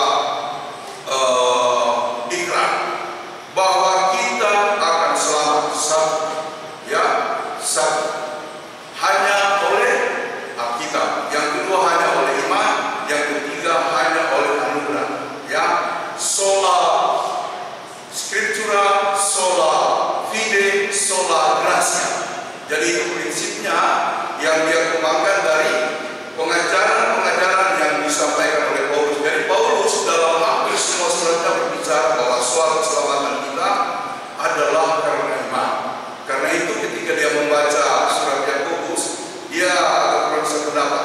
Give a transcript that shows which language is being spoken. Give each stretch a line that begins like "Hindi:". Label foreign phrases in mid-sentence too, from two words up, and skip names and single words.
Indonesian: ikrar bahwa kita akan selamat satu hanya oleh Alkitab, yang kedua hanya oleh iman, yang ketiga hanya oleh anugerah, ya,
Latin: sola scriptura, sola fide, sola gratia.
Indonesian: Jadi itu prinsipnya yang dia kembangkan dari pengajaran-pengajaran yang disampaikan oleh Paulus. Jadi Paulus dalam hampir semua suratnya berbicara bahwa suatu keselamatan kita adalah karena iman. Karena itu ketika dia membaca surat Yakobus, dia agak kurang sependapat.